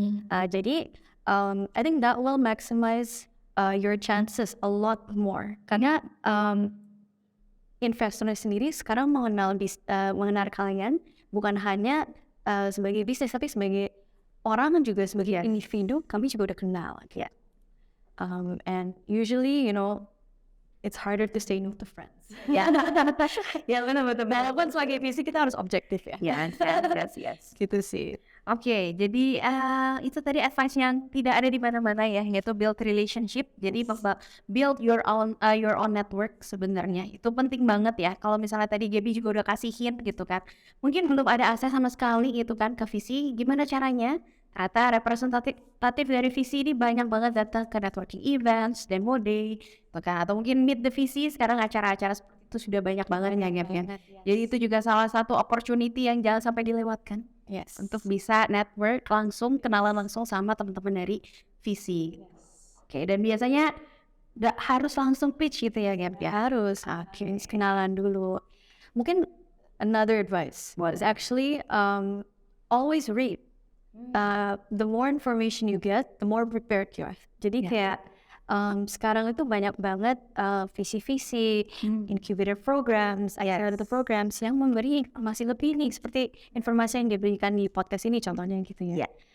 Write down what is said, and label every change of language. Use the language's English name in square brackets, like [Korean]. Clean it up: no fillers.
[Indonesian] Jadi [English] I think that will maximize your chances a lot more [Indonesian] karena investor sendiri sekarang mengenal kalian bukan hanya sebagai bisnis tapi sebagai orang juga sebagai individu. Kami juga udah kenal [English] and usually it's harder to say no to friends. [Indonesian] Benar-benar. Walaupun sebagai visi kita harus objektif ya. [English] Yes. [Indonesian] Gitu sih. Oke, jadi itu tadi advice yang tidak ada di mana-mana ya, yaitu build relationship. Jadi [English] build your own network [Indonesian] sebenarnya itu penting banget ya. Kalau misalnya tadi Gaby juga udah kasih hint gitu kan, mungkin belum ada akses sama sekali gitu kan ke visi. Gimana caranya? Ternyata representatif dari visi ini banyak banget datang ke networking events, demo day, atau mungkin meet the visi. Sekarang acara-acara seperti itu sudah banyak banget ya Gap ya. Jadi itu juga salah satu opportunity yang jangan sampai dilewatkan. Untuk bisa network langsung, kenalan langsung sama teman-teman dari visi. Oke, dan biasanya nggak harus langsung pitch gitu ya Gap ya. Harus kenalan dulu. Mungkin [English] another advice was actually always read. The more information you get, the more prepared you are. [Indonesian] Jadi kayak sekarang itu banyak banget visi-visi, incubator programs, accelerator programs yang memberi informasi lebih nih, seperti informasi yang diberikan di podcast ini contohnya gitu ya.